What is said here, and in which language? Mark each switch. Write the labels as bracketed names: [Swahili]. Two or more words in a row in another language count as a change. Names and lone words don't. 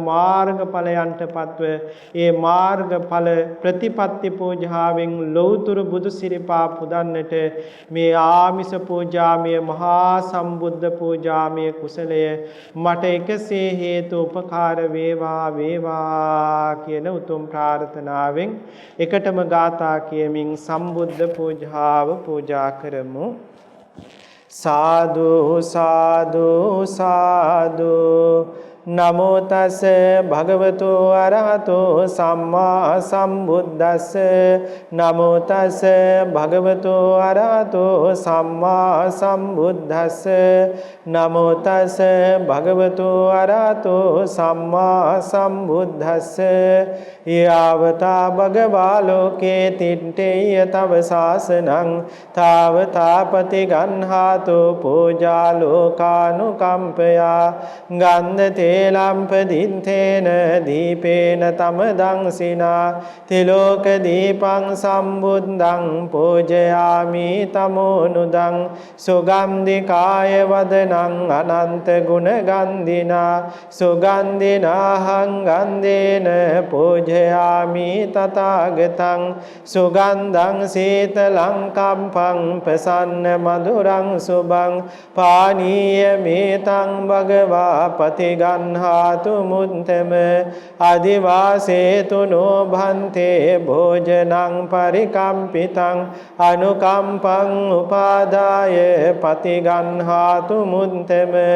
[Sinhala] මාර්ගඵලයන්ට පත්ව ඒ මාර්ගඵල ප්‍රතිපත්ති පූජාවෙන් ලෞතුරු බුදු සිරිපා පුදන්නට මේ ආමිස පූජාමය මහා සම්බුද්ධ පූජාමය කුසලය මට එකසේ හේතු උපකාර වේවා වේවා කියන උතුම් ප්‍රාර්ථනාවෙන් එකටම ගාථා කියමින් සම්බුද්ධ පූජාව පූජා කරමු. [Pali] සාදු සාදු සාදු නමෝ තස් භගවතු අරහතෝ සම්මා සම්බුද්දස්ස නමෝ තස් භගවතු අරහතෝ සම්මා සම්බුද්දස්ස නමෝ තස් භගවතු අරහතෝ සම්මා සම්බුද්දස්ස යාවතා භගවා ලෝකේ තිට්ඨේය තව සාසනං තාවතාපති ගන්හාතෝ පූජා ලෝකානුකම්පයා ගන්ධතේ ලම්පදින්තේන දීපේන තමදංසිනා තිලෝක දීපං සම්බුද්ධං පූජයාමි තමෝනුදං සුගන්ධිකාය වදනං අනන්ත ගුණ ගන්ධිනා සුගන්ධිනාහං ගන්ධේන පූජයාමි තථාගතං සුගන්ධං සීතලං කම්පං ප්‍රසන්න මధుරං සුභං පානීය මේතං භගවා පතිගන්හාතු මුත්තම අදිවාසේතු නොභන්තේ භෝජනං පරිකම්පිතං අනුකම්පං උපාදාය පතිගන්හාතු මුත්තම